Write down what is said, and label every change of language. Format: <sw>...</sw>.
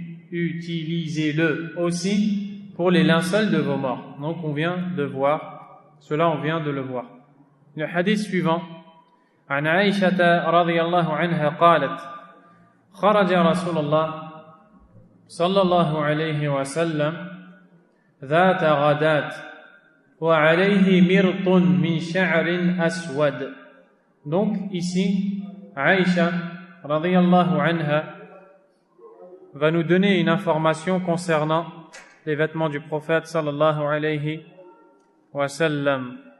<fr>Utilisez-le aussi pour les linceuls de vos morts. Donc on vient de voir, cela on vient de le voir. Le hadith suivant,</fr> <ar>عن عائشة رضي الله عنها قالت خرج رسول الله صلى الله عليه وسلم ذات غداة وعليه مرط من شعر أسود.</ar> <fr>Donc ici, Aïcha</fr> <ar>radiyallahu anha</ar> <fr>va nous donner une information concernant les vêtements du prophète</fr> <ar>sallallahu alayhi wa sallam.</ar>